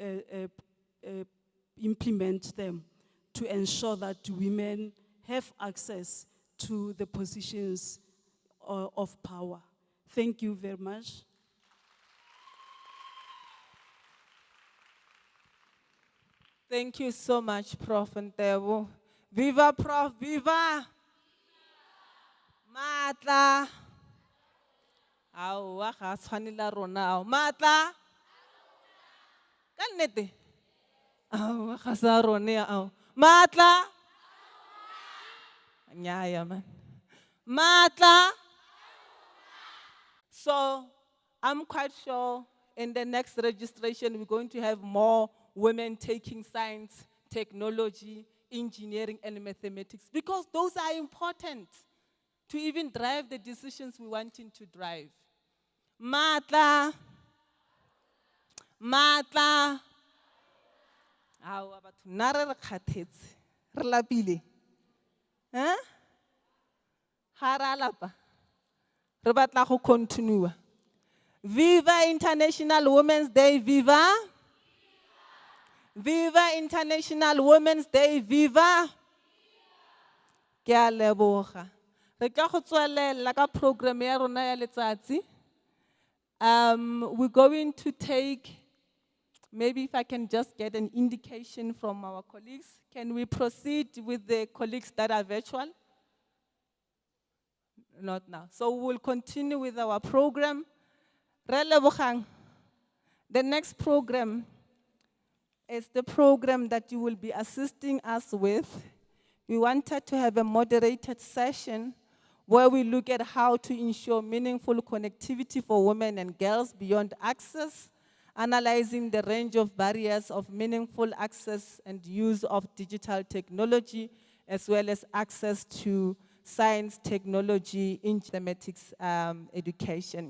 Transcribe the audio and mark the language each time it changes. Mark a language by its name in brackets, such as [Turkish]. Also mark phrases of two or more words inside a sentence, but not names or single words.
[English] implement them to ensure that women have access to the positions of power. Thank you very much. Thank you so much, Prof. Ntebo. Viva, Prof, viva! Matla! [Northern Sotho] Aowa, ga tshwanela rona ao. Matla! Ka nnete? Aowa, ga sa rone ao. Matla! Nyaya man. Matla! [English] So, I'm quite sure in the next registration we're going to have more women taking science, technology, engineering, and mathematics, because those are important to even drive the decisions we want to drive. [Northern Sotho] Matla. Matla. Awa batho nna re kgathetse. Re lapile. Huh? Ha ra lapa. Re batla go continue. [English] Viva International Women's Day, viva! Viva International Women's Day, viva! [Northern Sotho] Ke a leboga. Re tla go tswelela ka program ya rona ya letsatsi. [English] We're going to take Maybe if I can just get an indication from our colleagues. Can we proceed with the colleagues that are virtual? Not now. So we'll continue with our program. [Northern Sotho] Re lebogang. [English] The next program is the program that you will be assisting us with. We wanted to have a moderated session where we look at how to ensure meaningful connectivity for women and girls beyond access, analyzing the range of barriers of meaningful access and use of digital technology, as well as access to science, technology, in mathematics education.